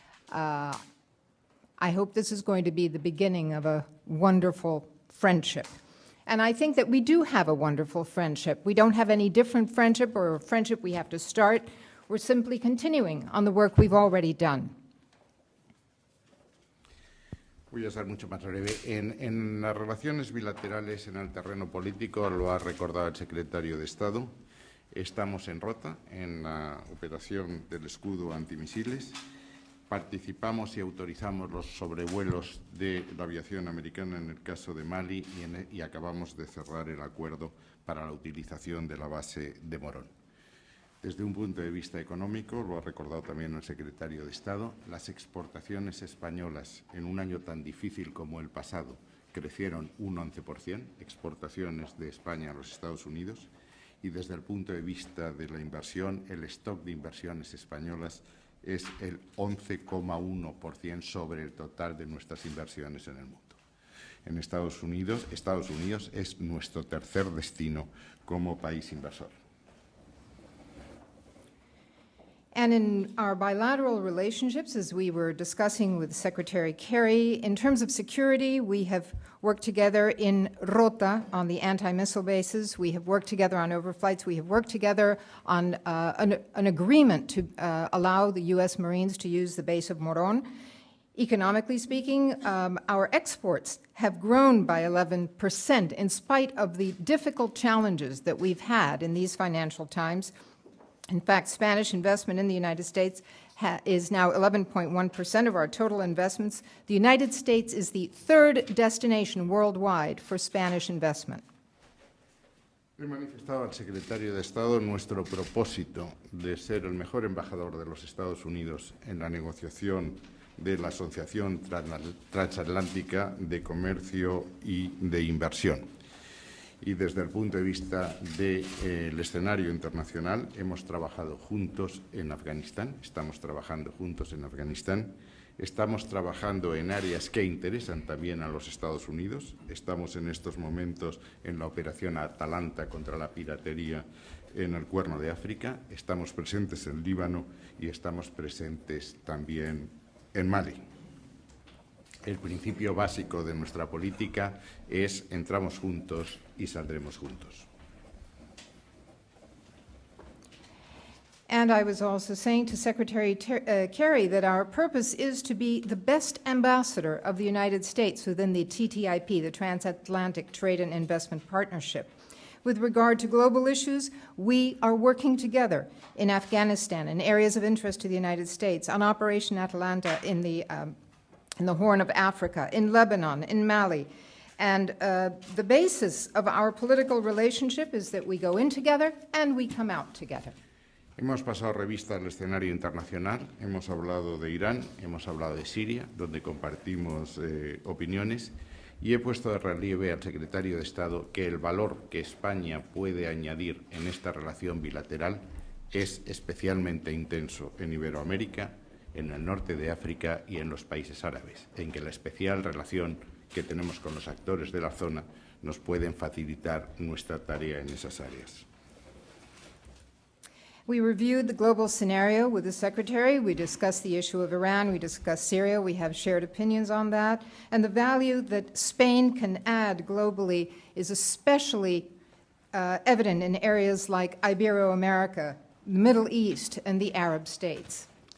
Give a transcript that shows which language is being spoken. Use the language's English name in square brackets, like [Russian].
[English] I hope this is going to be the beginning of a wonderful friendship. And I think that we do have a wonderful friendship. We don't have any different friendship or a friendship we have to start. We're simply continuing on the work we've already done. [Spanish] Voy a ser mucho más breve. En las relaciones bilaterales en el terreno político, lo ha recordado el secretario de Estado, estamos en Rota, en la operación del escudo antimisiles. Participamos y autorizamos los sobrevuelos de la aviación americana en el caso de Mali y acabamos de cerrar el acuerdo para la utilización de la base de Morón. Desde un punto de vista económico, lo ha recordado también el secretario de Estado, las exportaciones españolas en un año tan difícil como el pasado crecieron un 11%, exportaciones de España a los Estados Unidos, y desde el punto de vista de la inversión, el stock de inversiones españolas es el 11,1% sobre el total de nuestras inversiones en el mundo. En Estados Unidos es nuestro tercer destino como país inversor. [English] And in our bilateral relationships, as we were discussing with Secretary Kerry, in terms of security, we have worked together in Rota on the anti-missile bases. We have worked together on overflights. We have worked together on an agreement to allow the U.S. Marines to use the base of Moron. Economically speaking, our exports have grown by 11% in spite of the difficult challenges that we've had in these financial times. In fact, Spanish investment in the United States is now 11.1% of our total investments. The United States is the third destination worldwide for Spanish investment. [Spanish] He manifestado al secretario de Estado nuestro propósito de ser el mejor embajador de los Estados Unidos en la negociación de la Asociación Transatlántica de Comercio y de Inversión. Y desde el punto de vista del escenario internacional, hemos trabajado juntos en Afganistán, estamos trabajando juntos en Afganistán, estamos trabajando en áreas que interesan también a los Estados Unidos. Estamos en estos momentos en la operación Atalanta contra la piratería en el Cuerno de África, estamos presentes en Líbano y estamos presentes también en Mali. El principio básico de nuestra política es entramos juntos y saldremos juntos. [English] And I was also saying to Secretary Kerry that our purpose is to be the best ambassador of the United States within the TTIP, the Transatlantic Trade and Investment Partnership. With regard to global issues, we are working together in Afghanistan, in areas of interest to the United States, on Operation Atalanta in the Horn of Africa, in Lebanon, in Mali. And the basis of our political relationship is that we go in together and we come out together. [Spanish] Hemos pasado revista al escenario internacional, hemos hablado de Irán, hemos hablado de Siria, donde compartimos opiniones, y he puesto de relieve al secretario de Estado que el valor que España puede añadir en esta relación bilateral es especialmente intenso en Iberoamérica, en el norte de África y en los países árabes, en que la especial relación que tenemos con los actores de la zona nos pueden facilitar nuestra tarea en esas áreas. [English] We reviewed the global scenario with the Secretary. We discussed the issue of Iran. We discussed Syria. We have shared opinions on that. And the value that Spain can add globally is especially evident in areas like Ibero-America, the Middle East, and the Arab states.